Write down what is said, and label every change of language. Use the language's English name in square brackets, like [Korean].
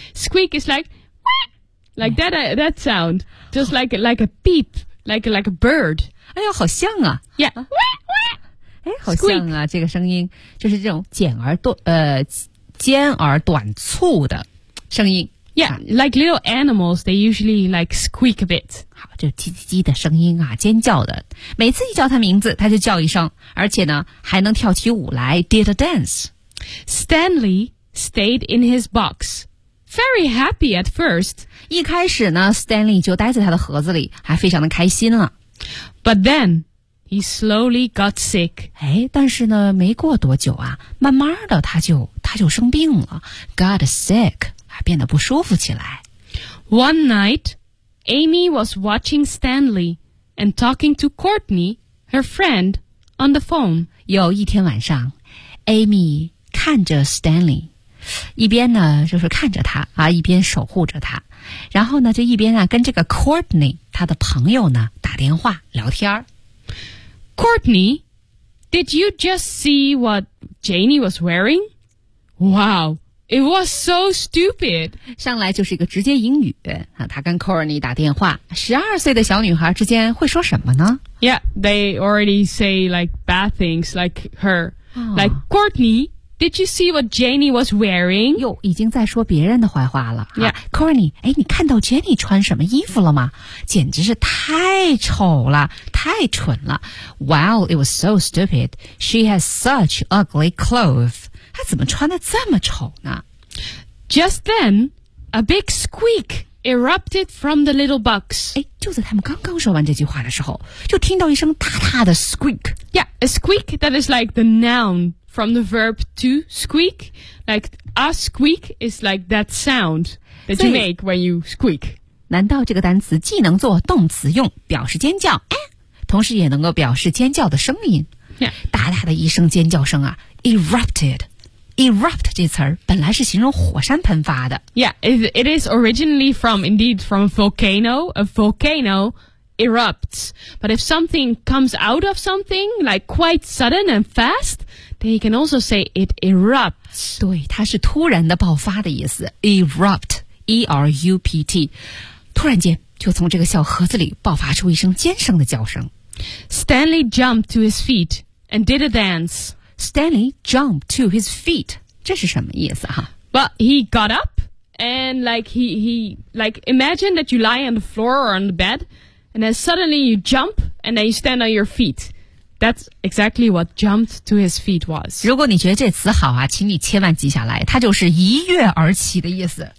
[English] Squeak is like, like that sound, just like a beep, like a bird. [Chinese] 哎呦，好像啊 [English] ，Yeah， [Chinese] 哎，好像啊，这个声音就是这种简而短尖而短促的声音。 [English] Yeah, like little animals, they usually like squeak a bit. [Chinese] 好，就叽叽叽的声音啊，尖叫的。每次一叫他名字，他就叫一声，而且呢，还能跳起舞来 ， [English] did a dance. Stanley stayed in his box, very happy at first. [Chinese] 一开始呢 ，Stanley 就待在他的盒子里，还非常的开心了。 [English] But then he slowly got sick. [Chinese] 哎，但是呢，没过多久啊，慢慢的他就生病了 ， [English] got sick. [Chinese] 变得不舒服起来。 [English] One night, Amy was watching Stanley and talking to Courtney, her friend, on the phone. [Chinese] 有一天晚上 ，Amy 看着 Stanley， 一边呢就是看着他啊，一边守护着他。然后呢，就一边啊跟这个 Courtney 他的朋友呢打电话聊天。 [English] Courtney, did you just see what Janie was wearing? Wow. It was so stupid. [Chinese] 上来就是一个直接英语啊！他跟 Courtney 打电话，12岁的小女孩之间会说什么呢 [English] ？Yeah, they already say like bad things, like her,、like Courtney. Did you see what Janie was wearing? [Chinese] 哟，已经在说别人的坏话了。 [English] Yeah,、 [Chinese] Courtney， 哎，你看到 Janie 穿什么衣服了吗？简直是太丑了，太蠢了。 [English] Wow, it was so stupid. She has such ugly clothes. [Chinese] 他怎么穿得这么丑呢 [English] ？Just then, a big squeak erupted from the little box. [Chinese] 哎，就在他们刚刚说完这句话的时候，就听到一声大大的 squeak. [English] Yeah, a squeak that is like the noun from the verb to squeak. Like a squeak is like that sound that you make when you squeak. [Chinese] 难道这个单词既能做动词用，表示尖叫，哎，同时也能够表示尖叫的声音 [English] ？Yeah, [Chinese] 大大的一声尖叫声啊 ，erupted. Erupt 这词儿本来是形容火山喷发的。 [English] Yeah, it is originally from, indeed, from a volcano. A volcano erupts. But if something comes out of something, like quite sudden and fast, then you can also say it erupts. [Chinese] 对，它是突然的爆发的意思。 [English] Erupt, E-R-U-P-T. [Chinese] 突然间就从这个小盒子里爆发出一声尖声的叫声。 [English] Stanley jumped to his feet and did a dance. Stanley jumped to his feet. [Chinese] 这是什么意思哈 [English] ？But he got up and like he imagine that you lie on the floor or on the bed, and then suddenly you jump and then you stand on your feet. That's exactly what jumped to his feet was. [Chinese] 如果你觉得这词好啊，请你切万记下来，它就是一跃而起的意思。